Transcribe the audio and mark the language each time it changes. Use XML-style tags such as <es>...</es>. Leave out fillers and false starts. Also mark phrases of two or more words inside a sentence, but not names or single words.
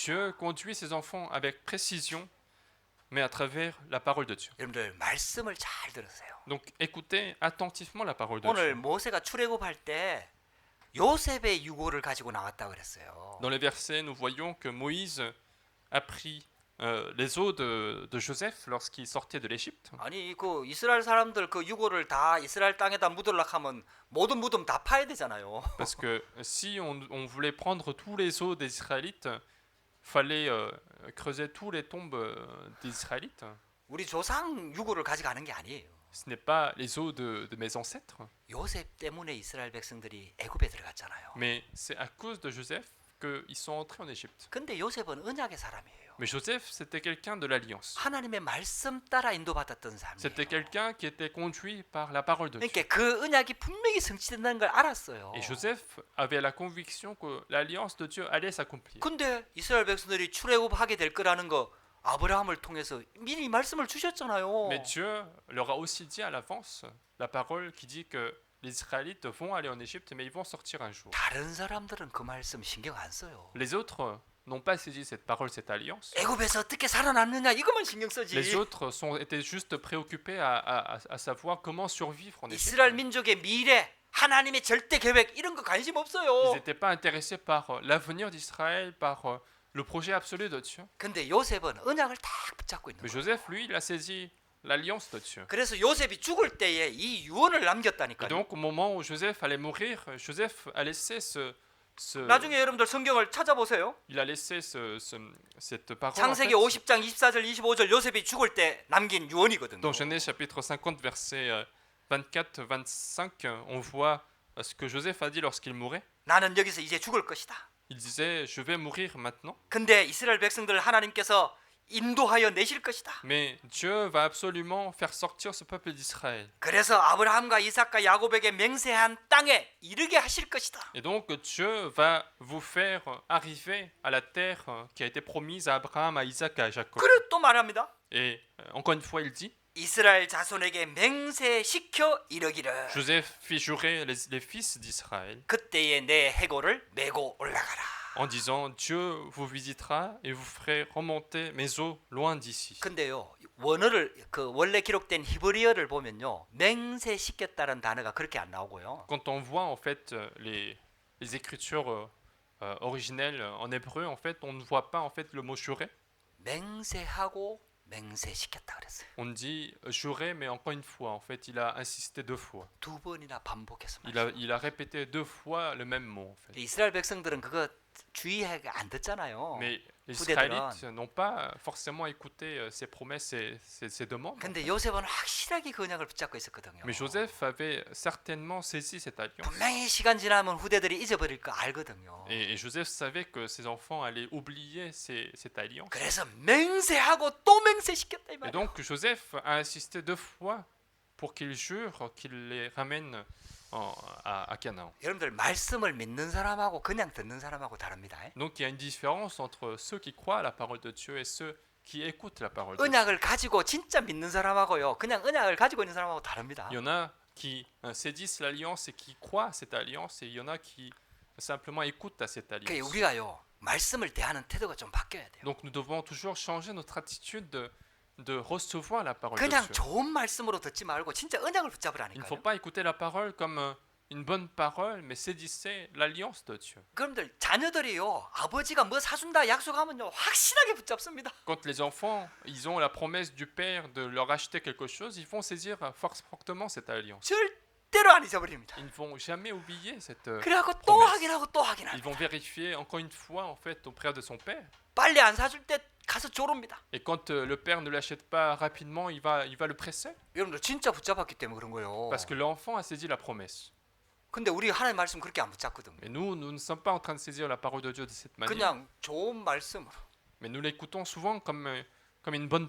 <fr>Dieu conduit ses enfants avec précision, mais à travers la parole de Dieu.</fr> <ko>여러분들 말씀을 잘 들으세요.</ko> <fr>Donc écoutez attentivement la parole de</fr> <ko>오늘</ko> <fr>Dieu.</fr> <ko>모세가 출애굽할 때 요셉의 유고를 가지고 나왔다 그랬어요.</ko> <fr>Dans les versets, nous voyons que Moïse a pris les os de Joseph lorsqu'il sortait de l'Égypte.</fr> <ko>아니 그 이스라엘 사람들 그 유고를 다 이스라엘 땅에다 묻으려고 하면 모든 무덤 다 파야 되잖아요.</ko> <fr>Parce que si on voulait prendre tous les os des Israélites, fallait creuser tous les tombes des Israélites.</fr> <ko>우리 조상 유고를 가져가는 게 아니에요.</ko> <fr>Ce n'est pas les os de mes ancêtres,</fr> <ko>요셉 때문에 이스라엘 백성들이 애굽에 들어갔잖아요.</ko> <fr>mais c'est à cause de Joseph qu'ils sont entrés en Égypte.</fr> <ko>근데 요셉은 언약의 사람이에요.</ko> <fr>Mais Joseph, c'était quelqu'un de l'Alliance.</fr> <ko>하나님의 말씀 따라 인도받았던</ko> <fr>C'était</fr> <ko>사람이에요.</ko> <fr>quelqu'un qui était conduit par la parole de Dieu.</fr> <ko>그러니까 그 언약이 분명히 성취된다는 걸 알았어요.</ko> <fr>Et Joseph avait la conviction que l'alliance de Dieu allait s'accomplir.</fr> <ko>근데 이스라엘 백성들이 출애굽하게 될 거라는 거 아브라함을 통해서 미리 말씀을 주셨잖아요.</ko> <fr>Mais Dieu leur a aussi dit à l'avance la parole qui dit que les Israélites vont aller en Égypte, mais ils vont sortir un jour.</fr> <ko>다른 사람들은 그 말씀 신경 안 써요.</ko> <fr>Les autres n'ont pas saisi cette parole, cette alliance.</fr> <ko>애굽에서 어떻게 살아남느냐 이것만 신경 쓰지.</ko> <fr>Les autres étaient juste préoccupés à savoir comment survivre en Égypte.</fr> <ko>이스라엘 민족의 미래, 하나님의 절대 계획 이런 거 관심</ko> <fr>Ils</fr> <ko>없어요.</ko> <fr>n'étaient pas intéressés par l'avenir d'Israël, par le projet absolu de Dieu.</fr> <ko>근데 요셉은 언약을 딱 붙잡고 있는</ko> <fr>Mais</fr> <ko>거예요.</ko> <fr>Joseph, lui, il a saisi l'alliance de Dieu.</fr> <ko>그래서 요셉이 죽을 때에 이 유언을</ko> <fr>Et</fr> <ko>남겼다니까요.</ko> <fr>donc, au moment où Joseph allait mourir, Joseph a laissé</fr> <ko>나중에 여러분들 성경을 찾아보세요.</ko> <fr>il a laissé cette parole en 창세기 fait,</fr> <ko>50장 24절 25절 요셉이 죽을 때 남긴 유언이거든요.</ko> <fr>dans Genèse chapitre 50 verset 24-25, on voit ce que Joseph a dit lorsqu'il mourait.</fr> <ko>나는 여기서 이제 죽을 것이다.</ko> <fr>Il disait, je vais mourir maintenant,</fr> <ko>근데 이스라엘 백성들 하나님께서 인도하여 내실 것이다.</ko> <fr>mais Dieu va absolument faire sortir ce peuple d'Israël.</fr> <ko>그래서 아브라함과 이삭과 야곱에게 맹세한 땅에 이르게 하실 것이다.</ko> <fr>Et donc Dieu va vous faire arriver à la terre qui a été promise à Abraham, à Isaac et à Jacob.</fr> <ko>그리고 또 말합니다.</ko> <fr>Et encore une fois, il dit,</fr> <ko>이스라엘 자손에게 맹세시켜 이르기를</ko> <fr>Joseph fit jurer les fils d'Israël</fr> <ko>그때에 내 해골을 메고 올라가라.</ko> <fr>en disant, Dieu vous visitera et vous ferez remonter mes eaux loin d'ici.</fr> <ko>근데요 원어를 그 원래 기록된 히브리어를 보면요 맹세시켰다는 단어가 그렇게 안 나오고요.</ko> <fr>Quand on voit en fait les écritures originelles en hébreu, en fait, on ne voit pas en fait le mot jurer.</fr> <ko>맹세하고 맹세시켰다 그랬어요.</ko> <fr>On dit jurer, mais encore une fois, en fait, il a insisté 2 fois.</fr> <ko>두 번이나 반복해서</ko> <fr>Il a répété 2 fois le même mot, en fait.</fr> <ko>이스라엘 백성들은 그거 주의하게 안 듣잖아요.</ko> <fr>Mais les</fr> <ko>후대들은.</ko> <fr>Israélites n'ont pas forcément écouté ces promesses et ces demandes.</fr> <ko>근데 요셉은 확실하게 그 언약을 붙잡고 있었거든요.</ko> <fr>Mais Joseph avait certainement saisi cette alliance.</fr> <ko>분명히 시간 지나면 후대들이 잊어버릴 거 알거든요.</ko> <fr>Et Joseph savait que ses enfants allaient oublier cette alliance.</fr> <ko>그래서 맹세하고 또 맹세시켰다 이</ko> <fr>Et</fr> <ko>말이에요.</ko> <fr>donc Joseph a insisté 2 fois pour qu'il jure qu'il les ramène à Canaan.</fr> <ko>여러분들 말씀을 믿는 사람하고 그냥 듣는 사람하고 다릅니다.</ko> <fr>Donc il y a une différence entre ceux qui croient à la parole de Dieu et ceux qui écoutent la parole de Dieu.</fr> <ko>언약을 가지고 진짜 믿는 사람하고요. 그냥 언약을 가지고 있는 사람하고 다릅니다.</ko> <fr>Il y en a qui saisissent l'alliance et qui croient à cette alliance, et il y en a qui simplement écoutent à cette</fr> <ko>그러니까</ko> <fr>alliance.</fr> <ko>우리가요. 말씀을 대하는 태도가 좀 바뀌어야 돼요.</ko> <fr>Donc nous devons toujours changer notre attitude de recevoir la parole de</fr> <ko>그냥</ko> <fr>Dieu.</fr> <ko>좋은 말씀으로 듣지 말고 진짜 언약을</ko> <fr>Il ne</fr> <ko>붙잡으라니까요.</ko> <fr>faut pas écouter la parole comme une bonne parole, mais saisissez l'alliance de Dieu.</fr> <ko>그럼들 자녀들이요. 아버지가 뭐 사준다 약속하면요. 확실하게 붙잡습니다.</ko> <fr>Quand les enfants, ils ont la promesse du Père de leur acheter quelque chose, ils vont saisir fortement cette alliance.</fr> <ko>절대로 안 잊어버립니다.</ko> <fr>Ils ne vont jamais oublier cette</fr> <ko>그래갖고 또</ko> <fr>promesse.</fr> <ko>확인하고 또</ko> <fr>Ils</fr> <ko>확인하고</ko> <fr>vont vérifier encore une fois en fait auprès de son Père.</fr> <ko>빨리 안 사줄 때 가서 조릅니다.</ko> <fr>Et quand le Père ne l'achète pas rapidement, il va le presser.</fr> <ko>여러분들 진짜 붙잡았기 때문에 그런 거예요.</ko> <fr>Parce que l'enfant a saisi la promesse.</fr> <ko>근데 우리 하나님 말씀 그렇게 안 붙잡거든요.</ko> <fr>Mais nous ne sommes pas en train de saisir la parole de Dieu de cette manière.</fr> <ko>그냥 좋은 말씀으로</ko> <fr>Mais nous l'écoutons souvent comme une bonne</fr>